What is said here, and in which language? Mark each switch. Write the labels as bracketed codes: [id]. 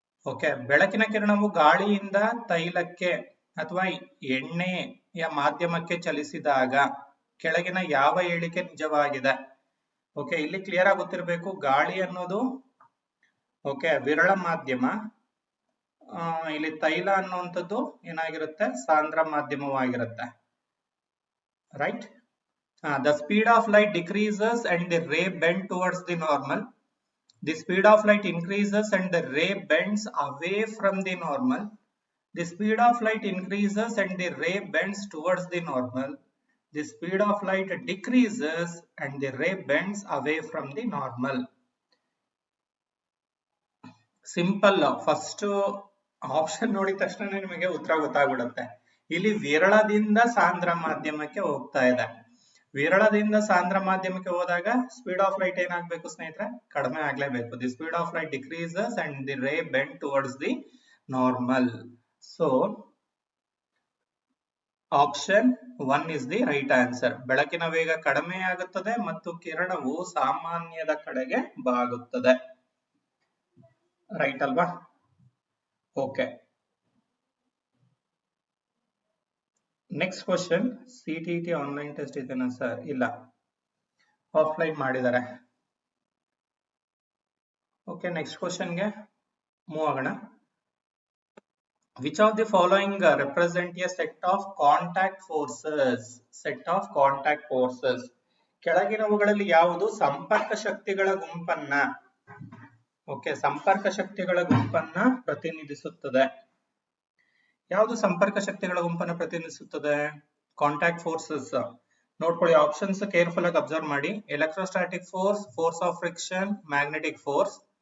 [kn] Okay, ಬೆಳಕಿನ ಕಿರಣವು ಗಾಳಿಯಿಂದ ತೈಲಕ್ಕೆ ಅಥವಾ ಎಣ್ಣೆಯ ಮಾಧ್ಯಮಕ್ಕೆ ಚಲಿಸಿದಾಗ ಕೆಳಗಿನ ಯಾವ ಹೇಳಿಕೆ ನಿಜವಾಗಿದೆ? ಓಕೆ, ಇಲ್ಲಿ ಕ್ಲಿಯರ್ ಆಗಿ ಗೊತ್ತಿರಬೇಕು. ಗಾಳಿ ಅನ್ನೋದು ಓಕೆ ವಿರಳ ಮಾಧ್ಯಮ, ಇಲ್ಲಿ ತೈಲ ಅನ್ನುವಂಥದ್ದು ಏನಾಗಿರುತ್ತೆ? ಸಾಂದ್ರ ಮಾಧ್ಯಮವಾಗಿರುತ್ತೆ. Right. [en] The speed of light decreases and the ray bends towards the normal. The speed of light increases and the ray bends away from the normal. The speed of light increases and the ray bends towards the normal. The speed of light decreases and the ray bends away from the normal. Simple. [kn] First option ನೋಡಿದ ತಕ್ಷಣ ನಿಮಗೆ ಉತ್ತರ ಗೊತ್ತಾಗ್ಬಿಡುತ್ತೆ. ಇಲ್ಲಿ ವಿರಳದಿಂದ ಸಾಂದ್ರ ಮಾಧ್ಯಮಕ್ಕೆ ಹೋಗ್ತಾ ಇದೆ. ವಿರಳದಿಂದ ಸಾಂದ್ರ ಮಾಧ್ಯಮಕ್ಕೆ ಹೋದಾಗ ಸ್ಪೀಡ್ ಆಫ್ ಲೈಟ್ ಏನಾಗಬೇಕು ಸ್ನೇಹಿತರೆ? ಕಡಿಮೆ ಆಗ್ಲೇಬೇಕು. [en] The speed of light decreases and the ray bend towards the normal. So option 1 is the right answer. [kn] ಬೆಳಕಿನ ವೇಗ ಕಡಿಮೆ ಆಗುತ್ತದೆ ಮತ್ತು ಕಿರಣವು ಸಾಮಾನ್ಯದ ಕಡೆಗೆ ಬಾಗುತ್ತದೆ. ರೈಟ್ ಅಲ್ವಾ? [en] Okay, next question. [kn] CTT online test ಇದೆನಾ ಸರ್? ಇಲ್ಲ, ಆಫ್ಲೈನ್ ಮಾಡಿದ್ದಾರೆ. ಓಕೆ, ನೆಕ್ಸ್ಟ್ ಕ್ವಶನ್ಗೆ ಮೂವ್ ಆಗೋಣ. [en] Which of the following represent a set of contact forces? Set of contact forces. [kn] ಕೆಳಗಿನವುಗಳಲ್ಲಿ ಯಾವುದು ಸಂಪರ್ಕ ಶಕ್ತಿಗಳ ಗುಂಪನ್ನ ಸಂಪರ್ಕ ಶಕ್ತಿಗಳ ಗುಂಪನ್ನ ಪ್ರತಿನಿಧಿಸುತ್ತದೆ? ಯಾವುದು ಸಂಪರ್ಕ ಶಕ್ತಿಗಳ ಗುಂಪನ್ನು ಪ್ರತಿನಿಧಿಸುತ್ತದೆ? Contact forces. ನೋಡ್ಕೊಳ್ಳಿ, ಆಪ್ಷನ್ಸ್ ಕೇರ್ಫುಲ್ ಆಗಿ ಅಬ್ಸರ್ವ್ ಮಾಡಿ. [en] Electrostatic force, force of friction, magnetic force.